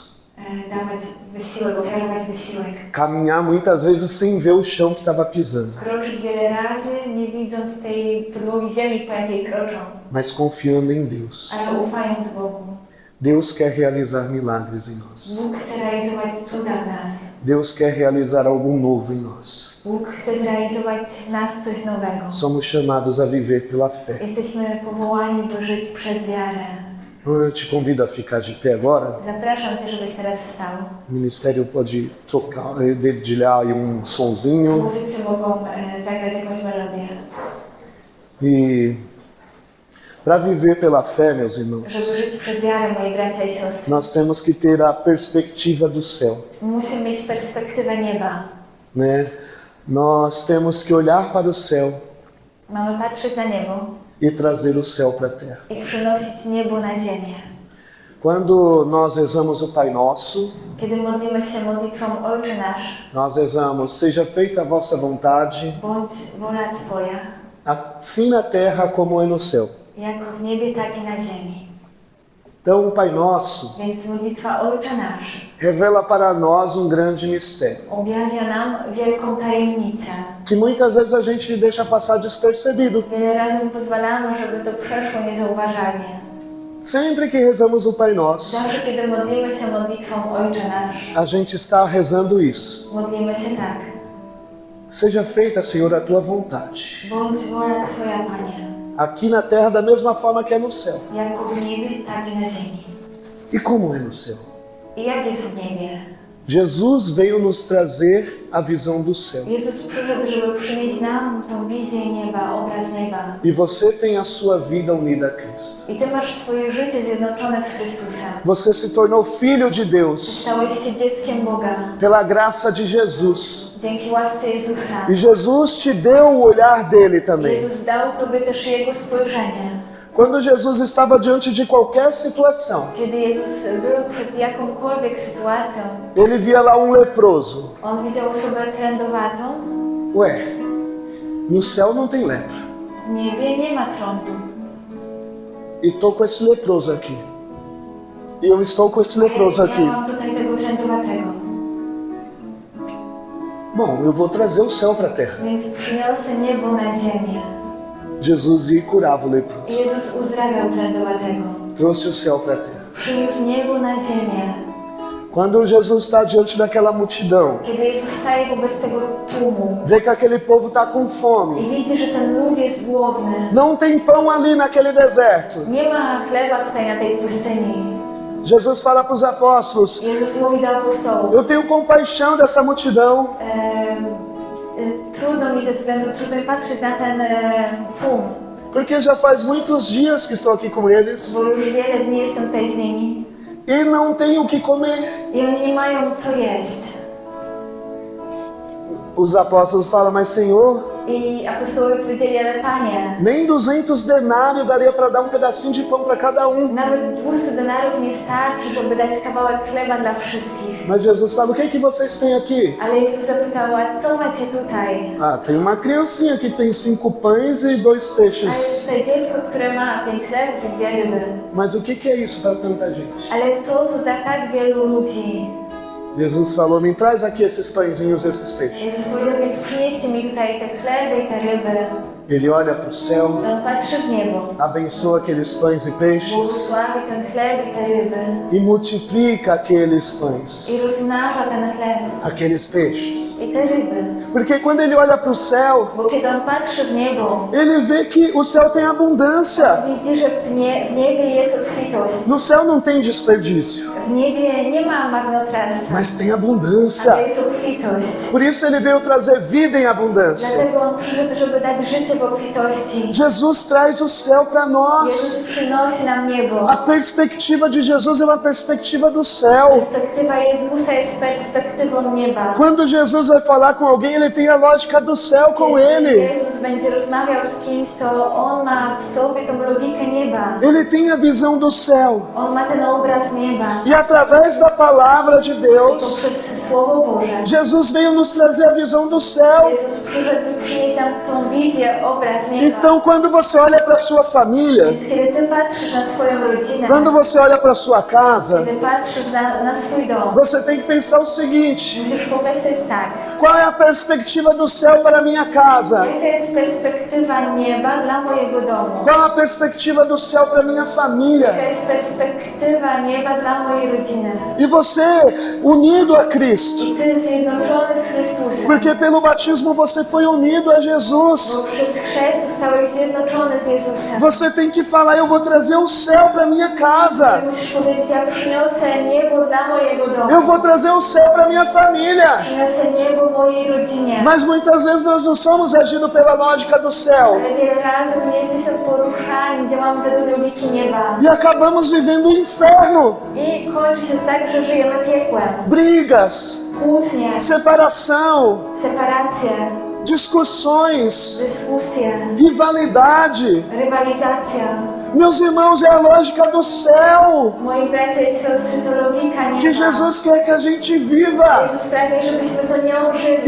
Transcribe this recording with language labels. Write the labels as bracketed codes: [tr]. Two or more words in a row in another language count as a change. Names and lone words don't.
[pl] dawać wysiłek, ofiarować wysiłek. [pt] caminhar muitas vezes sem ver o chão que estava pisando, [pl] Kroczyć wiele razy, nie widząc tej podłogi ziemi, po jakiej kroczą, [pt] mas confiando em Deus. [pl] ale ufając Bogu. [pt] Deus quer realizar milagres em nós. [pl] Bóg chce realizować cuda w nas. [pt] Deus quer realizar algo novo em nós. [pl] Bóg chce zrealizować w nas coś nowego. [pt] Somos chamados a viver pela fé. [pl] Jesteśmy powołani, by żyć przez wiarę. [pt] Eu te convido a ficar de pé agora. [pl] Zapraszam Cię, żebyś teraz wstał. [pt] O ministério pode tocar, dedilhar aí sonzinho. [pl] Muzycy mogą zagrać jakąś melodię. [pt] E para viver pela fé, meus irmãos, [pl] Żeby żyć przez wiarę, moi bracia i siostry, [pt] nós temos que ter a perspectiva do céu, [pl] musimy mieć perspektywę nieba. [pt] né? Nós temos que olhar para o céu [pl] Mamy patrzeć na niebo [pt] e trazer o céu para a terra. [pl] i przynosić niebo na ziemię. [pt] Quando nós rezamos o Pai Nosso, [pl] Kiedy modlimy się modlitwą Ojcze Nasz, [pt] nós rezamos: seja feita a vossa vontade, [pl] bądź wola Twoja, [pt] assim na terra como é no céu. [pl] jako w niebie, tak i na ziemi. [pt] Então, o Pai Nosso [pl] Więc modlitwa Ojcze Nasz [pt] revela para nós grande mistério, [pl] objawia nam wielką tajemnicę. [pt] que muitas vezes a gente deixa passar despercebido. [pl] Wiele razy pozwalamy, żeby to przeszło niezauważalnie. [pt] Sempre que rezamos o Pai Nosso, [pl] Zawsze, kiedy modlimy się modlitwą Ojcze Nasz, [pt] a gente está rezando isso. [pl] modlimy się tak. [pt] Seja feita, Senhor, a Tua vontade, [pl] Bądź wola Twoja, Panie, [pt] aqui na terra da mesma forma que é no céu. [pl] jako w niebie, tak i na ziemi. [pt] E como é no céu? [pl] I jak jest w niebie? [pt] Jesus veio nos trazer a visão do céu. [pl] Jezus przyszedł, żeby przynieść nam tą wizję nieba, obraz nieba. [pt] E você tem a sua vida unida a Cristo. [pl] I ty masz swoje życie zjednoczone z Chrystusem. [pt] Você se tornou filho de Deus [pl] Stałeś się dzieckiem Boga [pt] pela graça de Jesus. [pl] dzięki łasce Jezusa. [pt] E Jesus te deu o olhar dele também. [pl] Jezus dał tobie też Jego spojrzenie. [pt] Quando Jesus estava diante de qualquer situação, [pl] Kiedy Jezus był przed jakąkolwiek sytuacją, [pt] ele via lá um leproso. [pl] On widział osobę trędowatą. [pt] Ué, no céu não tem lepra. [pl] W niebie nie ma trądu. [pt] E estou com esse leproso aqui. E eu estou com esse leproso [pl] Ja [pt] aqui. [pl] mam tutaj tego trędowatego. [pt] Bom, eu vou trazer o céu para a terra. [pl] Więc przyniosę niebo na ziemię. [pt] Jesus ia e curava o leproso. [pl] I Jezus uzdrawiał trędowatego. [pt] Trouxe o céu para a terra. [pl] Przyniósł niebo na ziemię. [pt] Quando Jesus está diante daquela multidão, [pl] Kiedy Jezus staje wobec tego tłumu [pt] vê que aquele povo está com [pl] i [pt] fome. [pl] widzi, że ten lud jest głodny. [pt] Não tem pão ali naquele deserto. [pl] Nie ma chleba tutaj na tej pustyni. [pt] Jesus fala para os apóstolos: [pl] Jezus mówi do apostołów. [pt] eu tenho compaixão dessa multidão. [pl] Trudno mi patrzeć na ten tłum, [pt] Porque já faz muitos dias que estou aqui com eles [pl] bo już wiele dni jestem tutaj z nimi [pt] e não tenho o que comer. [pl] i oni nie mają co jeść. [pt] Os apóstolos falam: mas Senhor, [pl] I apostołowie powiedzieli, ale Panie, [pt] nem 200 denários daria para dar um pedacinho de pão para cada um. [pl] nawet 200 denarów nie starczy, żeby dać kawałek chleba dla wszystkich. [pt] Mas Jesus fala: o que é que vocês têm aqui? [pl] Ale Jezus zapytał, a co macie tutaj? [pt] Ah, tem uma criancinha que tem 5 pães e 2 [pl] A jest [pt] peixes. [pl] tutaj dziecko, które ma 5 chlebów i 2 ryby. [pt] Mas o que é isso para tanta gente? [pl] Ale co tu dla tak wielu ludzi? [pt] Jesus falou: me traz aqui esses pãezinhos, esses peixes. [pl] Jezus powiedział, więc przynieście mi tutaj te chleby i te ryby. [pt] Ele olha para o céu, [pl] On patrzy w niebo. [pt] abençoa aqueles pães e peixes [pl] Błogosławi ten chleb i te ryby. [pt] e multiplica aqueles pães, [pl] I rozmnaża ten chleb [pt] aqueles peixes. [pl] i te ryby. [pt] Porque quando ele olha para o céu, [pl] Bo kiedy on patrzy w niebo, [pt] ele vê que o céu tem abundância. [pl] widzi, że w niebie jest obfitość. [pt] No céu não tem desperdício, [pl] W niebie nie ma marnotrawstwa, [pt] mas tem abundância. [pl] ale jest obfitość. [pt] Por isso ele veio trazer vida em abundância. [pl] Dlatego on przyszedł, żeby dać życie w obfitości. [pt] Jesus traz o céu para nós. [pl] Jezus przynosi nam niebo. [pt] A perspectiva de Jesus é uma perspectiva do céu. [pl] Perspektywa Jezusa jest perspektywą nieba. [pt] Quando Jesus vai falar com alguém, ele tem a lógica do céu com [pl] Kiedy [pt] ele. [pl] Jezus będzie rozmawiał z kimś, to on ma w sobie tą logikę nieba. [pt] Ele tem a visão do céu. [pl] On ma ten obraz nieba. [pt] E através da palavra de [pl] I [pt] Deus, [pl] poprzez Słowo Boże [pt] Jesus veio nos trazer a visão do céu. [pl] Jezus przyszedł, by przynieść nam tą wizję, obraz nieba. [pt] Então, quando você olha para sua família, [pl] Więc kiedy ty patrzysz na swoją rodzinę, [pt] quando você olha para sua casa, [pl] kiedy patrzysz na swój dom, [pt] você tem que pensar o seguinte: [pl] musisz pomyśleć tak, [pt] qual é a perspectiva do céu para a minha casa? [pl] jaka jest perspektywa nieba dla mojego domu? [pt] Qual a perspectiva do céu para minha família? [pl] Jaka jest perspektywa nieba dla mojej rodziny? [pt] E você, unido a Cristo, [pl] I ty zjednoczony z Chrystusem, [pt] porque pelo batismo você foi unido a [pl] bo [pt] Jesus. [pl] przez chrzest zostałeś zjednoczony z Jezusem. [pt] Você tem que falar: eu vou trazer o céu para minha casa. [pl] Ty musisz powiedzieć, ja przyniosę niebo dla mojego domu. [pt] Eu vou trazer o céu para minha família. [pl] Przyniosę niebo mojej rodzinie. [pt] Mas muitas vezes nós não somos agindo pela lógica do céu [pl] Ale wiele razy my nie jesteśmy poruszani, działamy według logiki nieba. [pt] e acabamos vivendo o inferno. [pl] I kończy się tak, że żyjemy piekłem. [pt] Brigas, [pl] Kłótnie, [pt] separação, [pl] separacje, [pt] discussões, [pl] dyskusje, [pt] rivalidade. [pl] rywalizacja. [pt] Meus irmãos, é a lógica do céu [pl] Moi bracia i siostry, to logika [pt] que [pl] nieba. [pt] Jesus quer que a gente viva. [pl] Jezus pragnie, żebyśmy to nie użyli.